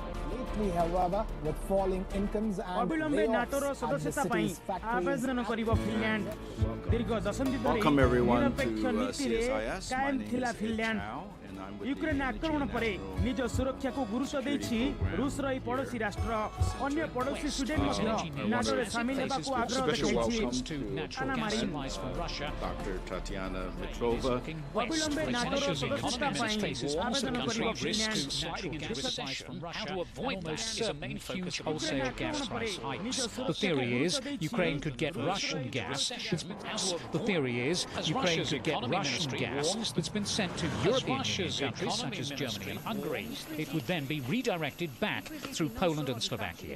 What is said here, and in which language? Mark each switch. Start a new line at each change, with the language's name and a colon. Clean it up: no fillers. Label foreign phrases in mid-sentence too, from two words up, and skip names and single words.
Odia: ଅବିଳମ୍ବେ ନାଟୋର ସଦସ୍ୟତା ପାଇଁ ଆବେଦନ କରିବ ଫିନଲ୍ୟାଣ୍ଡ ଦୀର୍ଘ ଦଶନ୍ଧି ଧରି ନିରପେକ୍ଷ ନୀତିରେ କାଏମ ଥିଲା ଫିନଲ୍ୟାଣ୍ଡ ୟୁକ୍ରେନ ଆକ୍ରମଣ ପରେ ନିଜ ସୁରକ୍ଷାକୁ ଗୁରୁତ୍ୱ ଦେଇଛି ରୁଷର ଏହି ପଡ଼ୋଶୀ ରାଷ୍ଟ୍ର ଅନ୍ୟ ପଡ଼ୋଶୀ ସ୍ୱିଡେନ ମଧ୍ୟ ନାଟୋରେ ସାମିଲ ହେବାକୁ ଆଗ୍ରହ ଦେଖାଇଛି ଅବିଳମ୍ବେ ନାଟୋର ସଦସ୍ୟତା ପାଇଁ ଆବେଦନ କରିବ ଫିନଲ୍ୟାଣ୍ଡ
English: The theory is Ukraine could get Russian gas. The theory is Ukraine could get Russian gas that's been sent to European Union countries such as Germany and Hungary. It would then be redirected back through Poland and Slovakia.